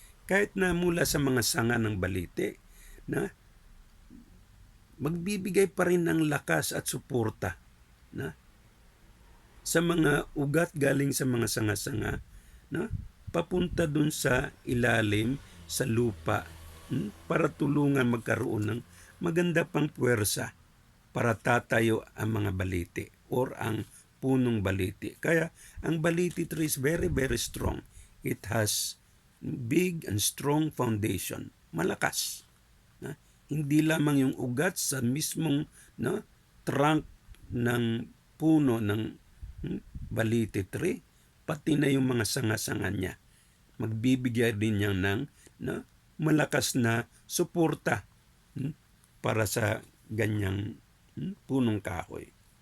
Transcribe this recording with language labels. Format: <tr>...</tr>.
<tl>Kahit na mula sa mga sanga ng balite, magbibigay pa rin ng lakas at suporta sa mga ugat galing sa mga sanga-sanga, papunta dun sa ilalim, sa lupa, para tulungan magkaroon ng maganda pang puwersa para tatayo ang mga balite or ang punong balite. Kaya ang balite</tl> <en>tree is very, very strong. It has big and strong foundation.</en> <tl>Malakas. Hindi lamang yung ugat sa mismong trunk ng puno ng balite tree, pati na yung mga sanga-sanga niya. Magbibigay din niya ng malakas na suporta para sa ganyang punong kahoy.</tl>